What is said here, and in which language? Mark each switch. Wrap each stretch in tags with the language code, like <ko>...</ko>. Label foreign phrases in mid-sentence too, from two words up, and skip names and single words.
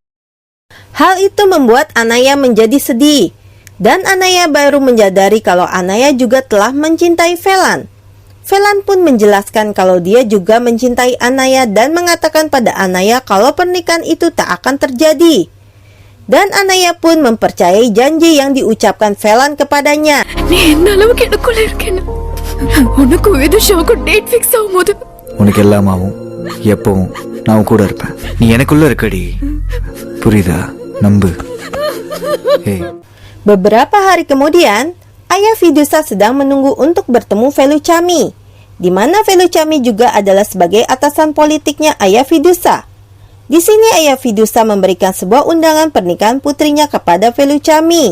<id>Hal itu membuat Anaya menjadi sedih, dan Anaya baru menyadari kalau Anaya juga telah mencintai Velan. Velan pun menjelaskan kalau dia juga mencintai Anaya dan mengatakan pada Anaya kalau pernikahan itu tak akan terjadi. Dan Anaya pun mempercayai janji yang diucapkan Velan kepadanya.</id> <ta>உனக்கெல்லாம் ஆகும் எப்பவும் நான் கூட இருப்பேன் நீ எனக்குள்ள இருக்கடி புரியுதா நம்பு</ta> <id>Beberapa hari kemudian, ayah Vidusa sedang menunggu untuk bertemu Velucami, di mana Velucami juga adalah sebagai atasan politiknya ayah Vidusa. Di sini ayah Vidusa memberikan sebuah undangan pernikahan putrinya kepada Velucami.</id>